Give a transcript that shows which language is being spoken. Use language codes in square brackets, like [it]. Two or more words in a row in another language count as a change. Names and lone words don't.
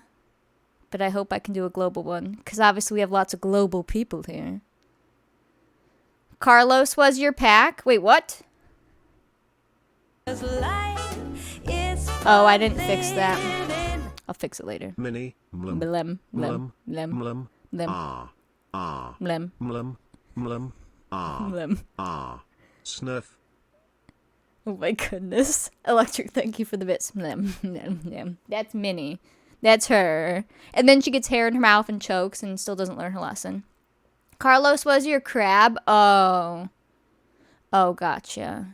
[en] But I hope I can do a global one. Because obviously we have lots of global people here. Carlos was your pack? Wait, what? Oh, I didn't fix that. I'll fix it later. Minnie, mlum, Blem, mlum, blem, mlum, blem, blem, blem, mlum, mlum, blem. snurf. Oh my goodness. Electric, thank you for the bits. Blem, blem, blem. That's Minnie. That's her. And then she gets hair in her mouth and chokes and still doesn't learn her lesson. Carlos was your crab? Oh. Oh, gotcha.